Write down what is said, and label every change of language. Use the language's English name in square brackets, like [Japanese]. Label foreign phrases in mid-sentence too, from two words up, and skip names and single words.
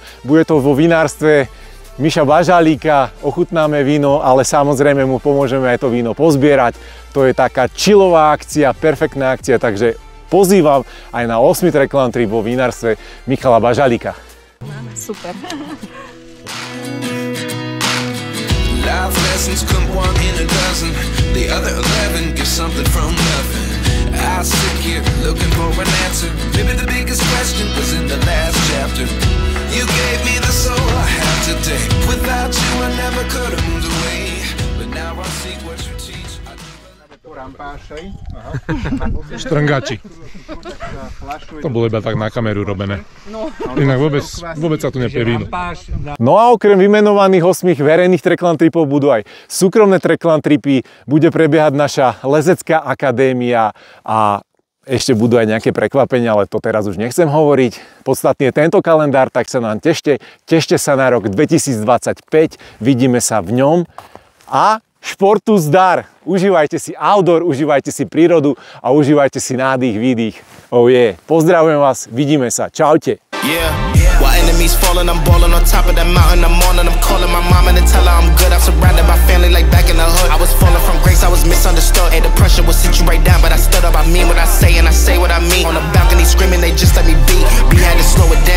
[Slovak] Bude to vo vinárstve Miša Bažalíka, ochutnáme víno, ale samozrejme mu pomôžeme aj to víno pozbierať. To je taká chillová akcia, perfektná akcia, takže pozývam aj na 8. trekland trip vo vinárstve Michala Bažalíka. Super. [English] Life lessons come one in a dozen. The other 11 give something from nothing. I sit here looking for an answer. Maybe the biggest question was in the last chapter. You gave me the soul I have today. Without you I never could have moved away. But now I see what you teach. [Slovak] Štrngači. To bolo iba tak na kameru robené. Inak vôbec sa tu nepije víno. No a okrem vymenovaných 8 verejných trekland tripov budú aj súkromné trekland tripy, bude prebiehať naša lezecká akadémia a ešte budú aj nejaké prekvapenia, ale to teraz už nechcem hovoriť. Podstatne je tento kalendár, tak sa nám tešte sa na rok 2025, vidíme sa v ňom a športu zdar. Užívajte si outdoor, užívajte si prírodu a užívajte si nádych, výdych. [English] Oh yeah. [Slovak] Pozdravujem vás, vidíme sa. Čaute. [English] While enemies falling, I'm balling on top of that mountain. I'm on and I'm calling my mom and tell her I'm good. I'm surrounded by family like back in the hood. I was falling from grace, I was misunderstood. And the pressure will sit you right down, but I stood up. I mean what I say and I say what I mean. On the balcony screaming, they just let me be. We had to slow it down.